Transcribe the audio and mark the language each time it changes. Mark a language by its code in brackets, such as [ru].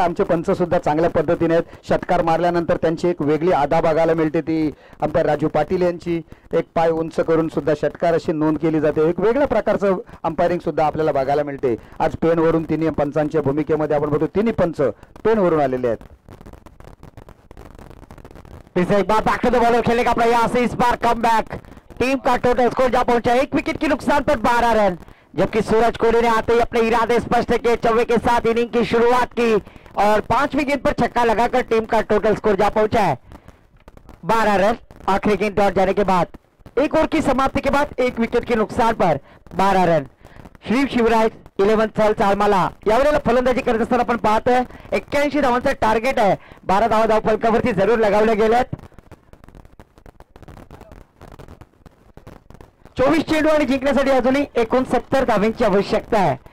[mr] आमचे पंच सुद्धा चांगल्या पद्धतीने आहेत. षटकार मारल्यानंतर त्यांची एक वेगळी आदा बघायला मिळते. ती अंपायर राजू पाटील यांची एक पाय उंच करून सुद्धा षटकार अशी नोंद केली जाते. एक वेगळ्या प्रकारचं अंपायरिंग सुद्धा आपल्याला बघायला मिळते. आज पेनवरून तिन्ही पंचांच्या भूमिकेमध्ये आपण बघतो तिन्ही पंच पेनवरून आलेले आहेत. [hi] एक बार [en] back to the bowler [hi] खेलने का प्रयास, इस बार कम बैक. टीम का टोटल स्कोर जा पहुंचा 1 विकेट के नुकसान पर 12 रन, जबकि सूरज कोहली ने आते ही अपने इरादे स्पष्ट किए. चौवे के साथ इनिंग की शुरुआत की और 5वीं गेंद पर छक्का लगाकर टीम का टोटल स्कोर जा पहुंचा है 12 रन. आखिरी गेंद डॉट जाने के बाद एक ओवर की समाप्ति के बाद 1 विकेट के नुकसान पर 12 रन. [mr] श्री शिवराज 11 थल चालमाला यावेळेला फलंदाजी करत असताना आपण पाहतोय 81 धावांचं टार्गेट आहे. 12 धावा धाव फलकावरती जरूर लगावल्या गेल्यात. 24 चेंडू आणि जिंकण्यासाठी अजूनही 69 धावांची आवश्यकता आहे.